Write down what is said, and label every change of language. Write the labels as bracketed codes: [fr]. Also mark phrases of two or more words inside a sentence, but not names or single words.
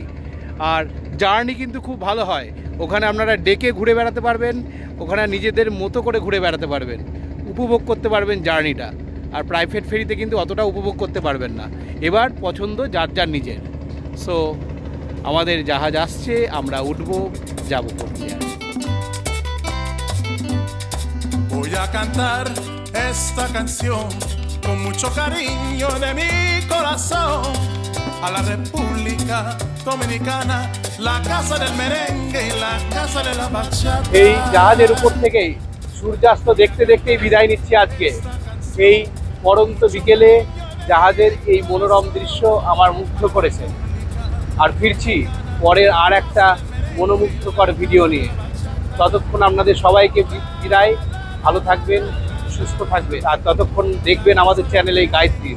[bn] আর জার্নি কিন্তু খুব ভালো হয়, ওখানে আপনারা ডেকে ঘুরে বেড়াতে পারবেন, ওখানে নিজেদের মতো করে ঘুরে বেড়াতে পারবেন, উপভোগ করতে পারবেন জার্নিটা। আর প্রাইভেট ফেরিতে কিন্তু অতটা উপভোগ করতে পারবেন না। এবার পছন্দ যার যার নিজের। সো আমাদের জাহাজ আসছে, আমরা উঠবো, যাবো কোথায়। [es] Voy a cantar esta canción con mucho cariño de mi corazón a la República Dominicana, la casa del merengue y la casa de la bachata. [bn] এই জাহাজের উপর থেকেই সূর্যাস্ত দেখতে দেখতেই বিদায় নিচ্ছি আজকে। এই পরন্ত বিকেলে জাহাজের এই মনোরম দৃশ্য আমার মুগ্ধ করেছে। আর ফিরছি পরের আর একটা মনোমুগ্ধকর ভিডিও নিয়ে। ততক্ষণ আপনাদের সবাইকে বিদায়, ভালো থাকবেন, সুস্থ থাকবেন, আর ততক্ষণ দেখবেন আমাদের চ্যানেলে গাইডটিস।